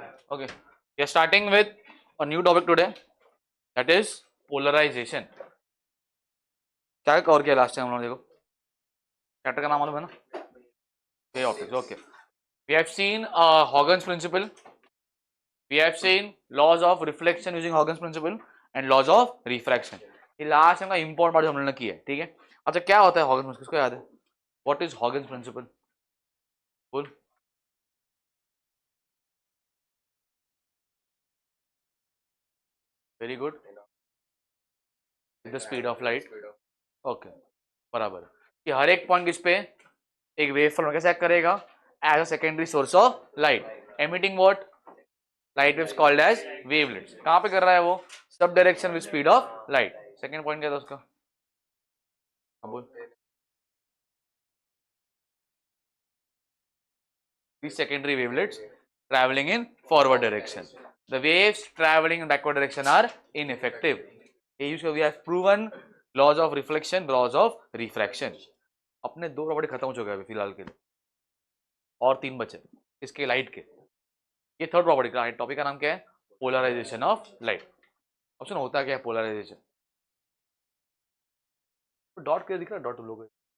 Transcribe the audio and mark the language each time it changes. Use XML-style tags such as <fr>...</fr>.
<en>Okay, we are starting with a new topic today, that is polarization.</en> <hi>क्या cover किया last time हम लोग? देखो चैप्टर का नाम मालूम है ना? ये optics.</hi> <en>Okay, we have seen Huygens principle. We have seen laws of reflection using Huygens principle and laws of refraction.</en> <hi>ये लास्ट टाइम का इंपॉर्टेंट पार्ट हम लोगों ने की है. ठीक है. अच्छा, क्या होता है Huygens? किसको याद है?</hi> <en>What is Huygens principle?</en> <hi>बोल.</hi> <en>Very good. The speed of light.</en> <hi>Okay, बराबर. कि हर एक पॉइंट किस पे एक वेव फ्रंट कैसे एक्ट करेगा?</hi> <en>As a secondary source of light, emitting what? Light waves called as wavelets.</en> <hi>कहां पे कर रहा है वो? Sub direction with speed of light. Second point क्या था उसका? हाँ बोल.</hi> <en>These secondary wavelets traveling in forward direction. The waves traveling in backward direction are ineffective. We have proven laws of reflection, laws of refraction.</en> <hi>अपने दो property खत्म हो चुके हैं अभी फिलहाल के लिए, और तीन बचे इसके लाइट के. ये थर्ड प्रॉपर्टी का टॉपिक का नाम क्या है? Polarisation of light. ऑप्शन होता क्या है पोलराइजेशन? डॉट क्लियर दिख रहा है? डॉट लोग</hi>